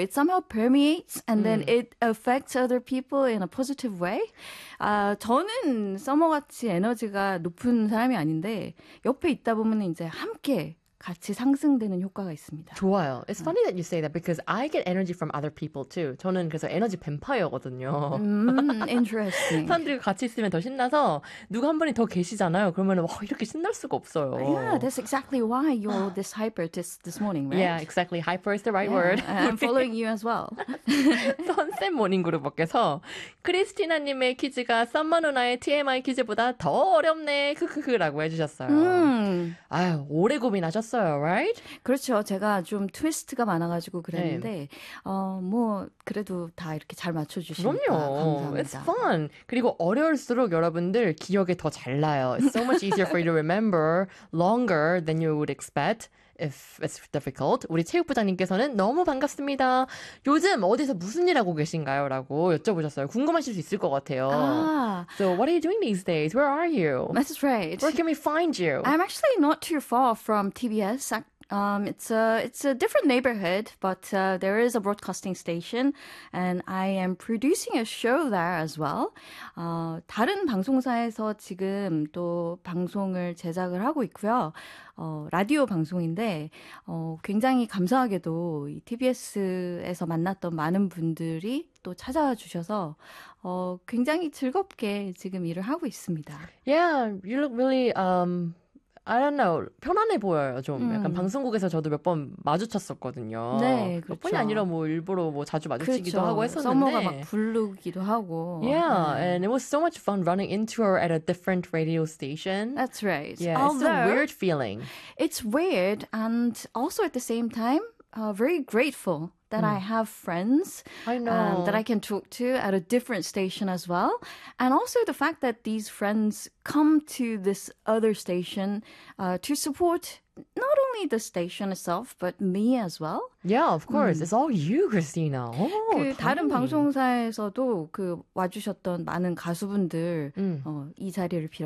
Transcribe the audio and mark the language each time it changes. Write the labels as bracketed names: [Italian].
[English] It somehow permeates and then it affects other people in a positive way. [Korean] 저는 서머같이 에너지가 높은 사람이 아닌데 옆에 있다 보면 이제 함께 같이 상승되는 효과가 있습니다. 좋아요. [English] It's funny that you say that because I get energy from other people too. [Korean] 저는 그래서 에너지 뱀파이어거든요. [English] Interesting. [Korean] 사람들과 같이 있으면 더 신나서 누가 한 분이 더 계시잖아요. 그러면 와 이렇게 신날 수가 없어요. [English] Yeah, that's exactly why you're this hyper this morning, right? Yeah, exactly. Hyper is the right word. I'm following you as well. [Korean] 선샘 모닝 그룹께서 크리스티나님의 퀴즈가 썸머 누나의 TMI 퀴즈보다 더 어렵네. 크크크라고 해주셨어요. 아유, 오래 고민하셨. Right? 그렇죠. 제가 좀 트위스트가 많아가지고 그랬는데 네. 뭐 그래도 다 이렇게 잘 맞춰주시니까 그럼요. 감사합니다. [English] It's fun. [Korean] 그리고 어려울수록 여러분들 기억에 더 잘 나요. [English] It's so much easier for you to remember longer than you would expect if it's difficult. [Korean] 우리 체육부장님께서는 너무 반갑습니다. 요즘 어디서 무슨 일 하고 계신가요? 라고 여쭤보셨어요. 궁금하실 수 있을 것 같아요. [English] So what are you doing these days? Where are you? That's right. Where can we find you? I'm actually not too far from TBS. It's a different neighborhood, but there is a broadcasting station, and I am producing a show there as well. [Korean] 다른 방송사에서 지금 또 방송을 제작을 하고 있고요. 라디오 방송인데 굉장히 감사하게도 이 TBS에서 만났던 많은 분들이 또 찾아와 주셔서 굉장히 즐겁게 지금 일을 하고 있습니다. [English] Yeah, you look really I don't know. [Korean] 편안해 보여요, 좀. 약간 방송국에서 저도 몇 번 마주쳤었거든요. 네, 그렇죠. 몇 번이 아니라 뭐 일부러 뭐 자주 마주치기도 그렇죠. 하고 했었는데. 서머가 막 부르기도 하고. [English] Yeah, and it was so much fun running into her at a different radio station. That's right. Yeah, Although, it's a weird feeling. It's weird and also at the same time, very grateful. That I have friends I know. That I can talk to at a different station as well. And also the fact that these friends come to this other station to support not only the station itself, but me as well. Yeah, of course. It's all you, Christina. Oh, [Korean] 그 다른 방송사에서도 그 와주셨던 많은 가수분들 이 자리를 빌어서 감사하다는 싶습니다. 크리스티나 전함 다 출연하셨습니다.